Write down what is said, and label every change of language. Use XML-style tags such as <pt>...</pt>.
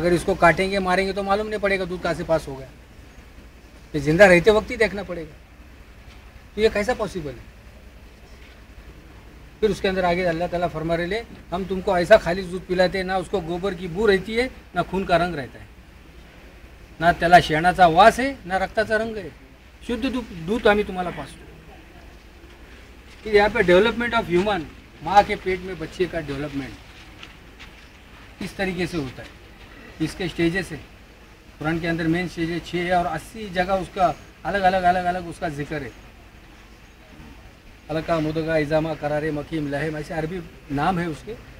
<hi>अगर इसको काटेंगे मारेंगे तो मालूम नहीं पड़ेगा दूध कहाँ से पास हो गया। ये जिंदा रहते वक्त ही देखना पड़ेगा। तो ये कैसा पॉसिबल है। फिर उसके अंदर आगे अल्लाह ताला फरमा रहे ले हम तुमको ऐसा खाली दूध पिलाते हैं, ना उसको गोबर की बू रहती है, ना खून का रंग रहता है,</hi> <mr>ना त्याला शेणाचा वास है, ना रक्ताचा रंग है। शुद्ध दूध आम्ही तुम्हाला पासतो।</mr> <hi>यहाँ पे डेवलपमेंट ऑफ ह्यूमन, माँ के पेट में बच्चे का डेवलपमेंट इस तरीके से होता है। इसके स्टेजेस है कुरान के अंदर, मेन स्टेज 6 है और 80 जगह उसका अलग अलग उसका जिक्र है। अलका, मुदगा, इजामा, करारे, मकीम, लहम, ऐसे अरबी नाम है उसके।</hi>